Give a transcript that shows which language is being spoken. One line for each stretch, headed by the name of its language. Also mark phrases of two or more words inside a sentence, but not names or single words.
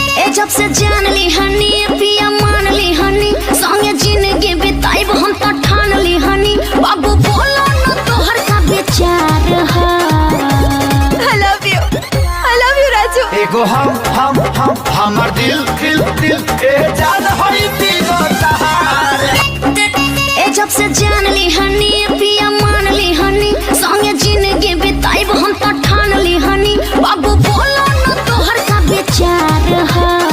Bhojpuri: जब से जान ली हनी पिया मान ली हनी संगे जिंदगी बिताई हम तो ठान ली हनी बाबू बोलो न तोहर का विचार है।
English: I love you राजू।
Bhojpuri: एगो हमर दिल ए जान होई पीगो तहार। जब से जान ली हनी पिया मान ली हनी संगे जिंदगी बिताई हम तो ठान ली हनी बाबू बोलो न तोहर का विचार है।